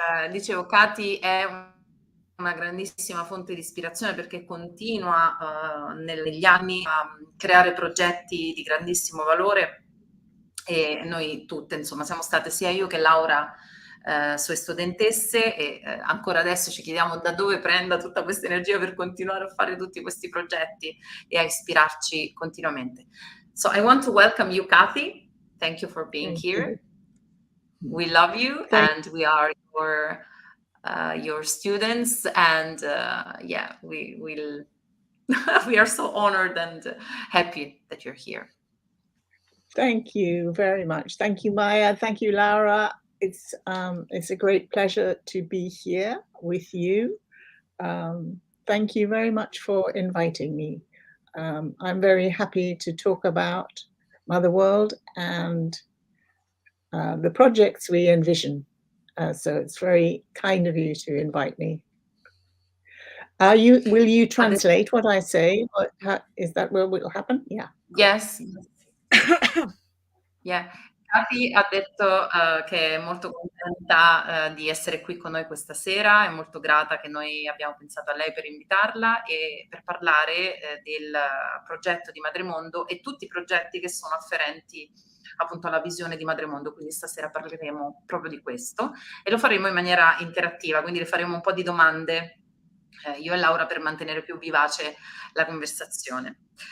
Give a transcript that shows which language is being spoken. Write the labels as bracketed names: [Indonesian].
[Italian] Dicevo, Kathy è una grandissima fonte di ispirazione, perché continua negli anni a creare progetti di grandissimo valore, e noi tutte, insomma, siamo state, sia io che Laura, sue studentesse, e ancora adesso ci chiediamo da dove prenda tutta questa energia per continuare a fare tutti questi progetti e a ispirarci continuamente. [English] So I want to welcome you, Kathy. Thank you for being here. We love you, and we are your students, and we will we are so honored and happy that you're here. Thank you very much. Thank you, Maya. Thank you, Laura. It's a great pleasure to be here with you. Thank you very much for inviting me. I'm very happy to talk about MotherWorld and the projects we envision. So it's very kind of you to invite me. Will you translate what I say? Is that what will happen? Yeah. Yes. Yeah. [Italian] Katy ha detto che è molto contenta di essere qui con noi questa sera, è molto grata che noi abbiamo pensato a lei per invitarla e per parlare del progetto di MadreMondo e tutti i progetti che sono afferenti appunto alla visione di MadreMondo, quindi stasera parleremo proprio di questo e lo faremo in maniera interattiva, quindi le faremo un po' di domande io e Laura per mantenere più vivace la conversazione.